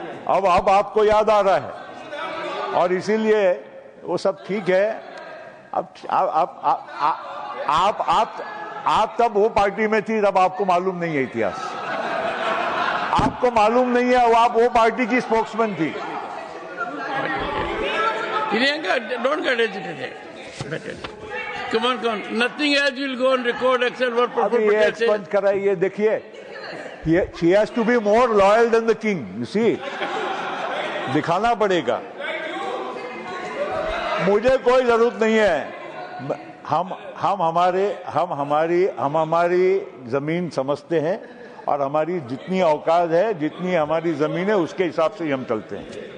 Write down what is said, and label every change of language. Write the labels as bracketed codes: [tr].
[hi] अब आपको याद आ रहा है, और इसीलिए वो सब ठीक है। अब आप तब वो पार्टी में थी, तब आपको मालूम नहीं है इतिहास, आपको मालूम नहीं है, आप वो पार्टी की स्पोक्समैन थी। [en] Priyanka, don't get agitated. Come on. Nothing else will go on record except what Prophet Patel said. Expunge कराइए, देखिए, she has to be more loyal than the king. [hi] You see, दिखाना पड़ेगा। मुझे कोई जरूरत नहीं है। हम हमारी जमीन समझते हैं, और हमारी जितनी औकात है, जितनी हमारी जमीन है, उसके हिसाब से हम चलते हैं।